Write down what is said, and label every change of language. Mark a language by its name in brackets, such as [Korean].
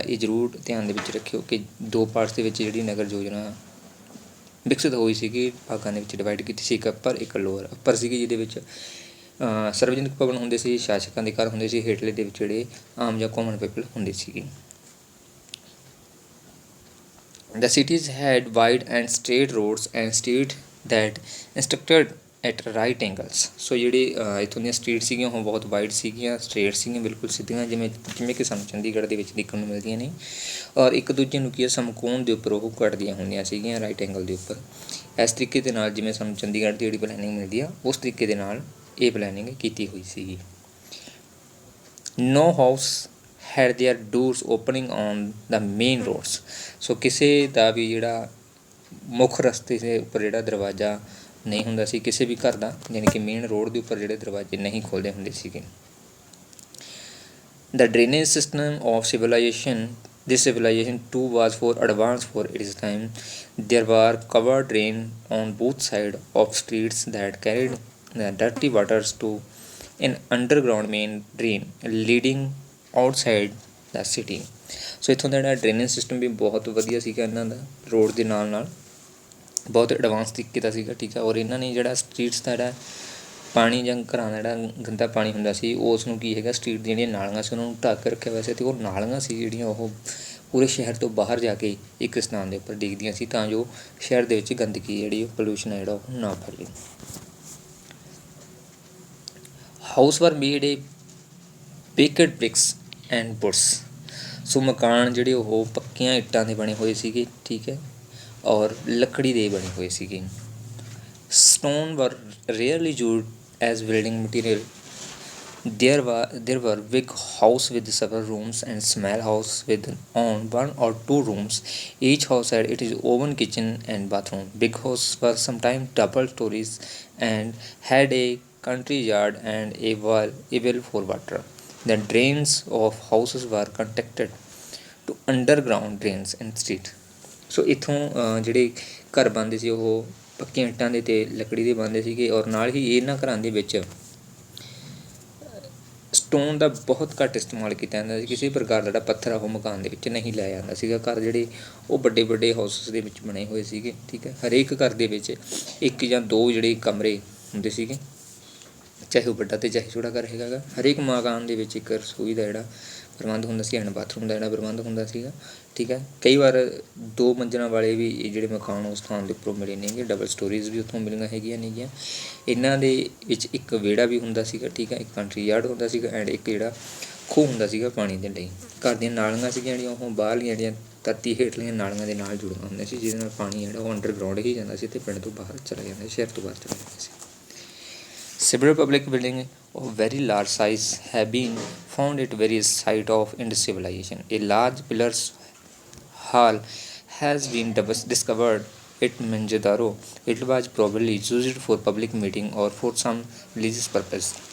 [Punjabi] ਇਹ ਜ਼ਰੂਰ ਧਿਆਨ ਦੇ ਵਿੱਚ ਰੱਖਿਓ ਕਿ ਦੋ ਪਾਰਟਸ ਦੇ ਵਿੱਚ ਜਿਹੜੀ ਨਗਰ ਯੋਜਨਾ ਵਿਕਸਿਤ ਹੋਈ ਸੀਗੀ ਭਾਗਾਂ ਦੇ ਵਿੱਚ ਡਿਵਾਈਡ ਕੀਤੀ ਸੀ, ਇੱਕ ਅੱਪਰ ਇੱਕ ਲੋਅਰ। ਅੱਪਰ ਸੀਗੀ ਜਿਹਦੇ ਵਿੱਚ ਸਰਵਜਨਿਕ ਭਵਨ ਹੁੰਦੇ ਸੀ, ਸ਼ਾਸਕਾਂ ਦੇ ਘਰ ਹੁੰਦੇ ਸੀ, ਹੇਠਲੇ ਦੇ ਵਿੱਚ ਜਿਹੜੇ ਆਮ ਜਾਂ ਕਾਮਨ ਪੀਪਲ ਹੁੰਦੇ ਸੀਗੇ। [English] The cities had wide and straight roads and streets that intersected at right angles। [Punjabi] ਸੋ ਜਿਹੜੀ ਇੱਥੋਂ ਦੀਆਂ ਸਟਰੀਟ ਸੀਗੀਆਂ ਉਹ ਬਹੁਤ ਵਾਈਡ ਸੀਗੀਆਂ, ਸਟਰੇਟ ਸੀਗੀਆਂ, ਬਿਲਕੁਲ ਸਿੱਧੀਆਂ ਜਿਵੇਂ ਕਿ ਸਾਨੂੰ ਚੰਡੀਗੜ੍ਹ ਦੇ ਵਿੱਚ ਦੇਖਣ ਨੂੰ ਮਿਲਦੀਆਂ ਨੇ ਔਰ ਇੱਕ ਦੂਜੇ ਨੂੰ ਕੀ ਹੈ ਸਮਕੋਣ ਦੇ ਉੱਪਰ ਉਹ ਕੱਟਦੀਆਂ ਹੁੰਦੀਆਂ ਸੀਗੀਆਂ ਰਾਈਟ ਐਂਗਲ ਦੇ ਉੱਪਰ। ਇਸ ਤਰੀਕੇ ਦੇ ਨਾਲ ਜਿਵੇਂ ਸਾਨੂੰ ਚੰਡੀਗੜ੍ਹ ਦੀ ਜਿਹੜੀ ਪਲੈਨਿੰਗ ਮਿਲਦੀ ਆ ਉਸ ਤਰੀਕੇ ਦੇ ਨਾਲ ਇਹ ਪਲੈਨਿੰਗ ਕੀਤੀ ਹੋਈ ਸੀਗੀ। [English] No house had their doors opening on the main roads। [Punjabi] ਸੋ ਕਿਸੇ ਦਾ ਵੀ ਜਿਹੜਾ ਮੁੱਖ ਰਸਤੇ ਦੇ ਉੱਪਰ ਜਿਹੜਾ ਦਰਵਾਜ਼ਾ ਨਹੀਂ ਹੁੰਦਾ ਸੀ ਕਿਸੇ ਵੀ ਘਰ ਦਾ, ਯਾਨੀ ਕਿ ਮੇਨ ਰੋਡ ਦੇ ਉੱਪਰ ਜਿਹੜੇ ਦਰਵਾਜ਼ੇ ਨਹੀਂ ਖੋਲ੍ਹਦੇ ਹੁੰਦੇ ਸੀਗੇ। [English] The drainage system of civilization, this civilization too was for advanced for its time। There were covered drains on both sides of streets that carried the dirty waters to an underground main drain leading outside the city। [Punjabi] ਸੋ ਇੱਥੋਂ ਦਾ ਜਿਹੜਾ drainage system ਵੀ ਬਹੁਤ ਵਧੀਆ ਸੀਗਾ ਇਹਨਾਂ ਦਾ, road ਦੇ ਨਾਲ ਨਾਲ ਬਹੁਤ ਐਡਵਾਂਸ ਤਰੀਕੇ ਦਾ ਸੀਗਾ, ਠੀਕ ਹੈ। ਔਰ ਇਹਨਾਂ ਨੇ ਜਿਹੜਾ ਸਟਰੀਟਸ ਦਾ ਜਿਹੜਾ ਪਾਣੀ ਜਾਂ ਘਰਾਂ ਦਾ ਜਿਹੜਾ ਗੰਦਾ ਪਾਣੀ ਹੁੰਦਾ ਸੀ ਉਸ ਨੂੰ ਕੀ ਹੈਗਾ ਸਟਰੀਟ ਦੀਆਂ ਜਿਹੜੀਆਂ ਨਾਲੀਆਂ ਸੀ ਉਹਨਾਂ ਨੂੰ ਢੱਕ ਕੇ ਰੱਖਿਆ ਹੋਇਆ ਸੀ ਅਤੇ ਉਹ ਨਾਲੀਆਂ ਸੀ ਜਿਹੜੀਆਂ ਉਹ ਪੂਰੇ ਸ਼ਹਿਰ ਤੋਂ ਬਾਹਰ ਜਾ ਕੇ ਇੱਕ ਸਥਾਨ ਦੇ ਉੱਪਰ ਡਿੱਗਦੀਆਂ ਸੀ ਤਾਂ ਜੋ ਸ਼ਹਿਰ ਦੇ ਵਿੱਚ ਗੰਦਗੀ ਜਿਹੜੀ ਪੋਲਿਊਸ਼ਨ ਹੈ ਜਿਹੜਾ ਉਹ ਨਾ ਫੈਲੇ। [English] House were made a baked bricks and woods. [Punjabi] ਸੋ ਮਕਾਨ ਜਿਹੜੇ ਉਹ ਪੱਕੀਆਂ ਇੱਟਾਂ ਦੇ ਬਣੇ ਹੋਏ ਸੀਗੇ, ਠੀਕ ਹੈ, ਔਰ ਲੱਕੜੀ ਦੇ ਬਣੇ ਹੋਏ ਸੀਗੇ। [English] Stone were rarely used as building material. There were big house with several rooms and small house with on 1 or 2 rooms. Each house had its own kitchen and bathroom. Big houses were sometimes double stories and had a country yard and a well for water. The drains of houses were connected to underground drains and street। [Punjabi] ਸੋ ਇੱਥੋਂ ਜਿਹੜੇ ਘਰ ਬਣਦੇ ਸੀ ਉਹ ਪੱਕੀਆਂ ਇੱਟਾਂ ਦੇ ਅਤੇ ਲੱਕੜੀ ਦੇ ਬਣਦੇ ਸੀਗੇ ਔਰ ਨਾਲ ਹੀ ਇਹਨਾਂ ਘਰਾਂ ਦੇ ਵਿੱਚ ਸਟੋਨ ਦਾ ਬਹੁਤ ਘੱਟ ਇਸਤੇਮਾਲ ਕੀਤਾ ਜਾਂਦਾ ਸੀ। ਕਿਸੇ ਪ੍ਰਕਾਰ ਦਾ ਜਿਹੜਾ ਪੱਥਰ ਆ ਉਹ ਮਕਾਨ ਦੇ ਵਿੱਚ ਨਹੀਂ ਲਾਇਆ ਜਾਂਦਾ ਸੀਗਾ। ਘਰ ਜਿਹੜੇ ਉਹ ਵੱਡੇ ਵੱਡੇ ਹਾਊਸਿਸ ਦੇ ਵਿੱਚ ਬਣੇ ਹੋਏ ਸੀਗੇ, ਠੀਕ ਹੈ। ਹਰੇਕ ਘਰ ਦੇ ਵਿੱਚ ਇੱਕ ਜਾਂ ਦੋ ਜਿਹੜੇ ਕਮਰੇ ਹੁੰਦੇ ਸੀਗੇ, ਚਾਹੇ ਉਹ ਵੱਡਾ ਅਤੇ ਚਾਹੇ ਛੋਟਾ ਘਰ ਹੈਗਾ ਗਾ। ਹਰੇਕ ਮਕਾਨ ਦੇ ਵਿੱਚ ਇੱਕ ਰਸੋਈ ਦਾ ਜਿਹੜਾ ਪ੍ਰਬੰਧ ਹੁੰਦਾ ਸੀ ਐਂਡ ਬਾਥਰੂਮ ਦਾ ਜਿਹੜਾ ਪ੍ਰਬੰਧ ਹੁੰਦਾ ਸੀਗਾ, ਠੀਕ ਹੈ। ਕਈ ਵਾਰ 2 ਮੰਜ਼ਿਲਾਂ ਵਾਲੇ ਵੀ ਜਿਹੜੇ ਮਕਾਨ ਉਸ ਸਥਾਨ ਦੇ ਉੱਪਰੋਂ ਮਿਲੇ ਨੇਗੇ, ਡਬਲ ਸਟੋਰੀਜ਼ ਵੀ ਉੱਥੋਂ ਮਿਲੀਆਂ ਹੈਗੀਆਂ ਨੇਗੀਆਂ। ਇਹਨਾਂ ਦੇ ਵਿੱਚ ਇੱਕ ਵਿਹੜਾ ਵੀ ਹੁੰਦਾ ਸੀਗਾ, ਠੀਕ ਹੈ, ਇੱਕ ਕੰਟਰੀ ਯਾਰਡ ਹੁੰਦਾ ਸੀਗਾ ਐਂਡ ਇੱਕ ਜਿਹੜਾ ਖੂਹ ਹੁੰਦਾ ਸੀਗਾ ਪਾਣੀ ਦੇ ਲਈ। ਘਰ ਦੀਆਂ ਨਾਲੀਆਂ ਸੀਗੀਆਂ ਜਿਹੜੀਆਂ ਉਹ ਬਾਹਰਲੀਆਂ ਜਿਹੜੀਆਂ ਧਰਤੀ ਹੇਠਲੀਆਂ ਨਾਲੀਆਂ ਦੇ ਨਾਲ ਜੁੜੀਆਂ ਹੁੰਦੀਆਂ ਸੀ, ਜਿਹਦੇ ਨਾਲ ਪਾਣੀ ਜਿਹੜਾ ਉਹ ਅੰਡਰਗਰਾਊਂਡ ਹੀ ਜਾਂਦਾ ਸੀ ਅਤੇ ਪਿੰਡ ਤੋਂ ਬਾਹਰ ਚਲਾ ਜਾਂਦਾ ਸੀ, ਸ਼ਹਿਰ ਤੋਂ ਬਾਹਰ ਚਲਾ ਜਾਂਦਾ ਸੀ। [English] Several public buildings of very large size have been found at various sites of Indus civilization. A large pillars hall has been discovered at Mohenjo-daro. It was probably used for public meeting or for some religious purpose.